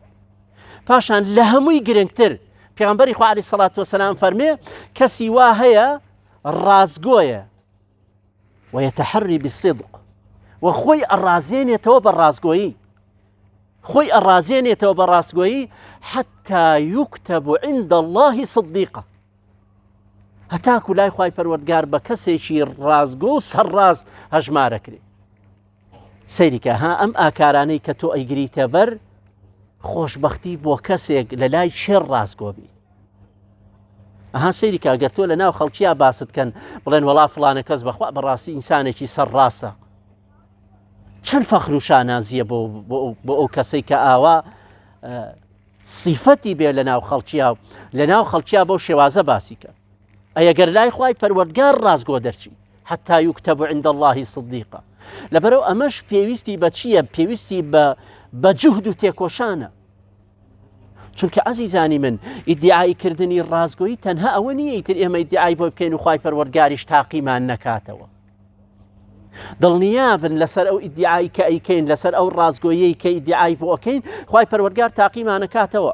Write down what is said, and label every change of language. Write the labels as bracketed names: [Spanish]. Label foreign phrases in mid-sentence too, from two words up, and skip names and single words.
[Central Kurdish] پاشان لە هەمووی گرنگتر پێغەمبەری خوا [Arabic] عەلەیهی سەڵات وەسەلام [Central Kurdish] فەرمێ کەسی وا هەیە ڕازگۆیە [Arabic] ويتحري بالصدق، [Central Kurdish] وخوي الرازينيتەوە بە ڕازگۆیی، خۆی ئەڕازێنێتەوە بە ڕاستگۆیی [Arabic] حتى يكتب عند الله صديقا، [Central Kurdish] هەتاکو لای خوای پەروەردگار بە کەسێکی ڕازگۆ و سەرڕاست هەژمارەکرێ. سەیریکە ها ئەم ئاکارانەی کە تۆ ئەیگریتە بەر خۆشبەختی بۆ کەسێک لە لای شێر ڕازگۆ بی. ئەها سەیریکە ئەگەر تۆ لە ناو خەڵکییا باست کەن بڵێن وەڵا فڵانە کەس بەخوا بەڕاستی ئینسانێکی سەرڕاستە، چەند فەخر و شانازیە بۆ ئەو کەسەی کە ئاوا سیفەتی بێ لە ناو خەڵکییا، لە ناو خەڵکییا بەو شێوازە باسی کە ئەگەر لای خوای پەروەردگار ڕازگۆ دەرچی [Arabic] حتى يكتب عند الله صديقا. [Central Kurdish] لەبەرەو ئەمەش پێویستی بە چییە؟ پێویستی بە جوهد و تێکۆشانە. چونکە عەزیزانی من ئیدعای کردنی ڕازگۆیی تەنها ئەوە نییە ئیتر ئێمە ئیدعای بۆ بکەین و خوای پەروەردگاریش تاقیمان نەکاتەوە. دڵنیابن لەسەر ئەو ئیدعایی کە ئەیکەین، لەسەر ئەو ڕازگۆیی کە ئیدعای بۆ ئەکەین، خوای پەروەردگار تاقیمان نەکاتەوە.